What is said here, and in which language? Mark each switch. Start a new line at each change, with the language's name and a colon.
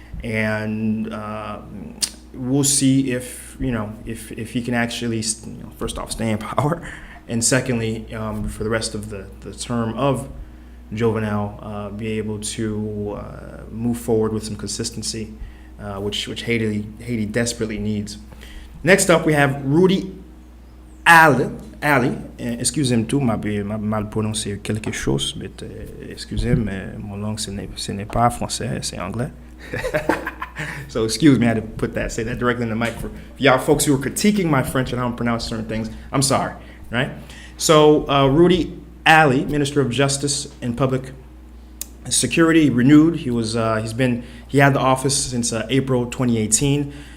English: And we'll see if he can actually, first off, stay in power, and secondly, for the rest of the term of Jovenel, be able to move forward with some consistency, which Haiti desperately needs. Next up, we have Rudy Ali.
French: Excusez-moi tout, m'a mal prononcé quelque chose, mais excusez, mais mon langue ce n'est pas français, c'est anglais.
English: So excuse me, I had to say that directly in the mic for y'all folks who are critiquing my French and how I pronounce certain things. I'm sorry, right? So Rudy Ali, Minister of Justice and Public Security, renewed. He had the office since April 2018.